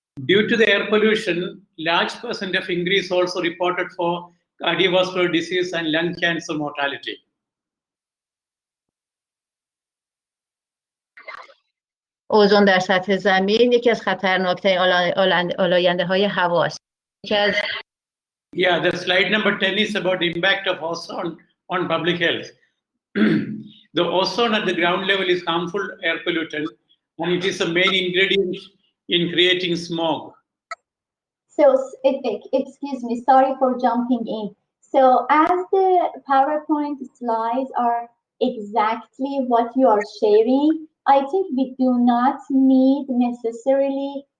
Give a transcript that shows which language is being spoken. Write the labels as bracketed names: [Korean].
[English] Due to the air pollution, large percent of increase also reported for cardiovascular disease and lung cancer mortality. [Persian] اوزون در سطح زمین یکی از خطرناکترین آلاینده‌های هوا است. [English] Yeah, the slide number 10 is about the impact of ozone on public health. The ozone at the ground level is harmful air pollutant, and it is a main ingredient in creating smog. So, excuse me, sorry for jumping in. So, as the PowerPoint slides are exactly what you are sharing, I think we do not need necessarily